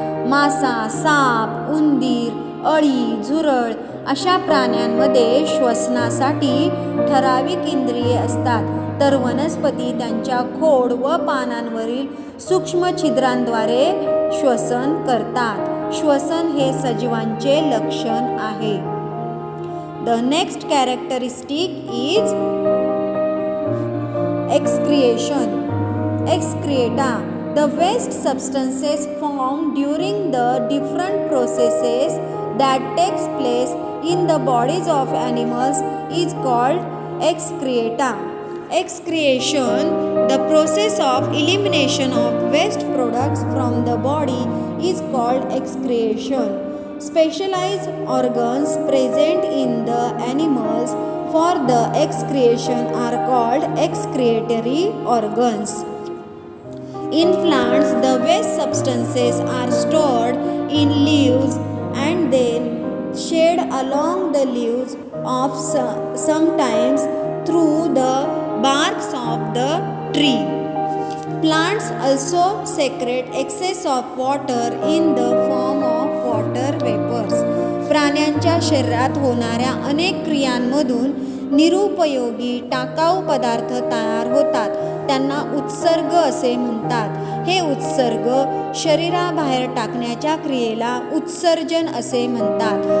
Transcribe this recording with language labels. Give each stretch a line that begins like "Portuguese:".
Marathi: मासा, साप, उंदीर, अळी, झुरळ अशा प्राण्यांमध्ये श्वसनासाठी ठराविक इंद्रिये असतात, तर वनस्पती त्यांच्या खोड व पानांवरील सूक्ष्म छिद्रांद्वारे श्वसन करतात. श्वसन हे सजीवांचे लक्षण आहे.
English: The next characteristic is excretion. Excreta. The waste substances formed during the different processes that takes place in the bodies of animals is called excreta. Excretion, the process of elimination of waste products from the body, is called excretion. Specialized organs present in the animals for the excretion are called excretory organs. In plants, the waste substances are stored in leaves and then shed along the leaves of sometimes through the barks of the tree. Plants also secrete excess of water in the form of water vapors.
Marathi: प्राण्यांच्या शरीरात होणाऱ्या अनेक क्रियांमधून निरुपयोगी टाकाऊ पदार्थ तयार होतात. त्यांना उत्सर्ग असे म्हणतात. हे उत्सर्ग शरीराबाहेर टाकण्याच्या क्रियेला उत्सर्जन असे म्हणतात.